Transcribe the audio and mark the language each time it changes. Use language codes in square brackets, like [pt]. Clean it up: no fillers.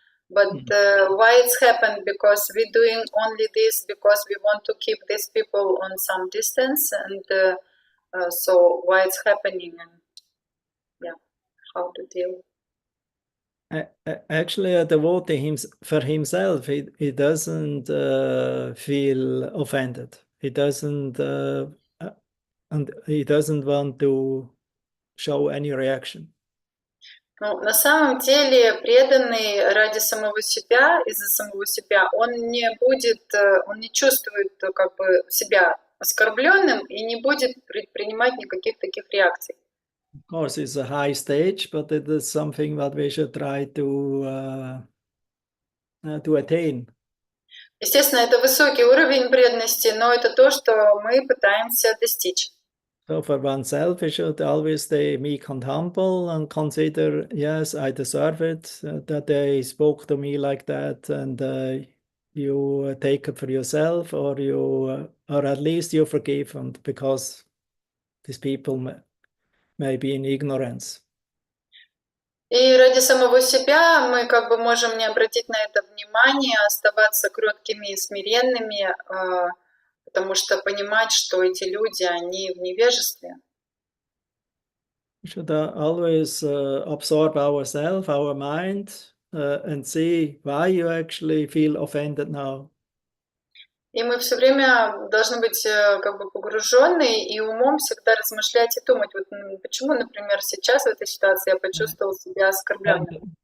[en] But why it's happened? Because we're doing only this because we want to keep these people on some distance, and so why it's happening, and yeah, how to deal. Actually, the devotee for himself, he doesn't feel offended. He doesn't, and he doesn't want to show any reaction. [ru] Ну, на самом деле, преданный ради самого себя, из-за самого себя, он не будет, он не чувствует как бы себя оскорбленным и не будет предпринимать никаких таких реакций. [en] Of course, it's a high stage, but it is something that we should try to attain. [ru] Естественно, это высокий уровень преданности, но это то, что мы пытаемся достичь. [en] So for oneself, we should always stay meek and humble and consider, yes, I deserve it, that they spoke to me like that, and you take it for yourself, or or at least you forgive, and because these people may be in ignorance. [ru] И ради самого себя мы как бы можем не обратить на это внимание, оставаться кроткими и смиренными, потому что понимать, что эти люди, они в невежестве. [en] We should always absorb ourselves, our mind, and see why you actually feel offended now. [ru] И мы все время должны быть как бы погружены и умом всегда размышлять и думать, вот почему, например, сейчас в этой ситуации я почувствовал себя оскорбленным.